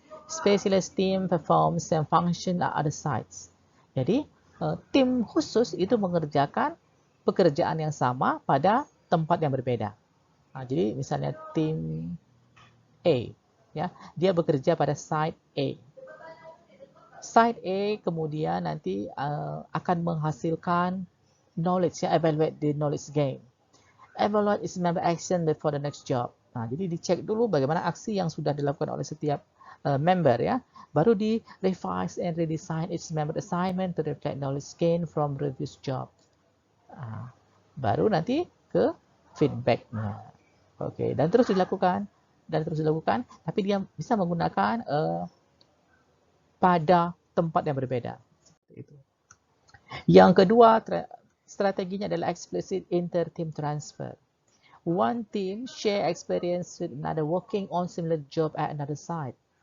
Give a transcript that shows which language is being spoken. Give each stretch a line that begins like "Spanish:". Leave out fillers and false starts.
English: Specialist team performs and function at other sites.
Indonesian: Jadi, tim khusus itu mengerjakan pekerjaan yang sama pada tempat yang berbeda. Jadi, misalnya tim A, ya, dia bekerja pada site A. Site A kemudian nanti akan menghasilkan knowledge, ya,
English: evaluate the knowledge gain. Evaluate its member action before the next job.
Indonesian: Jadi dicek dulu bagaimana aksi yang sudah dilakukan oleh setiap member, ya. Baru di
English: revise and redesign its member assignment to reflect knowledge gain from previous job.
Indonesian: Baru nanti ke feedbacknya. Oke, dan terus dilakukan, tapi dia bisa menggunakan pada tempat yang berbeda. Itu. Yang kedua, strateginya adalah explicit inter-team transfer.
English: One team share experience with another working on similar job at another site.